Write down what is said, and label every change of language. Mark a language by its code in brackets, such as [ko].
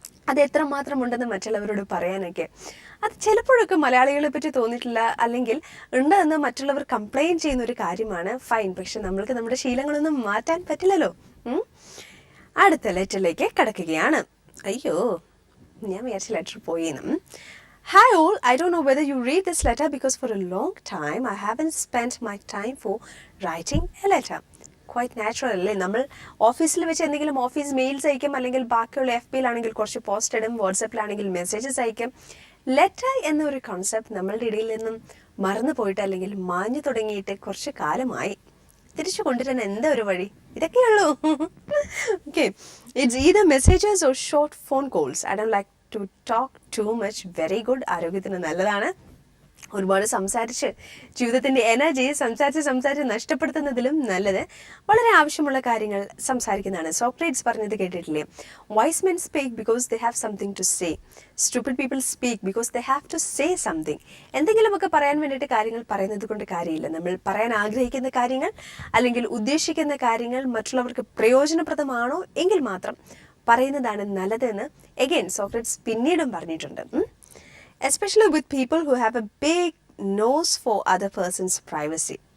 [ml] അത് എത്രമാത്രം ഉണ്ടെന്ന് മറ്റുള്ളവരോട് പറയാനൊക്കെ അത് ചിലപ്പോഴൊക്കെ മലയാളികളെ പറ്റി തോന്നിയിട്ടില്ല, അല്ലെങ്കിൽ ഉണ്ട് എന്ന് മറ്റുള്ളവർ കംപ്ലയിൻറ്റ് ചെയ്യുന്ന ഒരു കാര്യമാണ്. ഫൈൻ, പക്ഷെ നമ്മൾക്ക് നമ്മുടെ ശീലങ്ങളൊന്നും മാറ്റാൻ പറ്റില്ലല്ലോ. അടുത്ത ലെറ്ററിലേക്ക് കടക്കുകയാണ്. അയ്യോ, ഞാൻ വിചാരിച്ച letter പോയിന്നും. [en] Hi all, I don't know whether you read this letter because for a long time I haven't spent my time for writing a letter. Quite natural അല്ലേ? [ml] നമ്മൾ ഓഫീസിൽ വെച്ച് എന്തെങ്കിലും ഓഫീസ് മെയിൽസ് അയക്കും, അല്ലെങ്കിൽ ബാക്കിയുള്ള FBയിലാണെങ്കിൽ കുറച്ച് പോസ്റ്റ് ഇടും, വാട്സപ്പിലാണെങ്കിൽ മെസ്സേജസ് അയക്കും. ലെറ്റർ എന്നൊരു കോൺസെപ്റ്റ് നമ്മളുടെ ഇടയിൽ നിന്നും മറന്നു പോയിട്ട് അല്ലെങ്കിൽ മാഞ്ഞു തുടങ്ങിയിട്ട് കുറച്ച് കാലമായി. തിരിച്ചു കൊണ്ടുവരാൻ എന്താ ഒരു വഴി? ഇതൊക്കെയുള്ളൂ. [en] Okay, it's either messages or short phone calls. I don't like to talk too much. Very good, [ml] ആരോഗ്യത്തിന് നല്ലതാണ്. ഒരുപാട് സംസാരിച്ച് ജീവിതത്തിൻ്റെ എനർജി സംസാരിച്ച് നഷ്ടപ്പെടുത്തുന്നതിലും നല്ലത് വളരെ ആവശ്യമുള്ള കാര്യങ്ങൾ സംസാരിക്കുന്നതാണ്. സോക്രട്ടീസ് പറഞ്ഞത് കേട്ടിട്ടില്ലേ? [en] Wise men speak because they have something to say. Stupid people speak because they have to say something. [ml] എന്തെങ്കിലുമൊക്കെ പറയാൻ വേണ്ടിയിട്ട് കാര്യങ്ങൾ പറയുന്നത് കൊണ്ട് കാര്യമില്ല. നമ്മൾ പറയാൻ ആഗ്രഹിക്കുന്ന കാര്യങ്ങൾ അല്ലെങ്കിൽ ഉദ്ദേശിക്കുന്ന കാര്യങ്ങൾ മറ്റുള്ളവർക്ക് പ്രയോജനപ്രദമാണോ എങ്കിൽ മാത്രം പറയുന്നതാണ് നല്ലതെന്ന് എഗെയിൻ സോക്രട്ടീസ് പിന്നീടും പറഞ്ഞിട്ടുണ്ട്. [en] Especially with people who have a big nose for other person's privacy.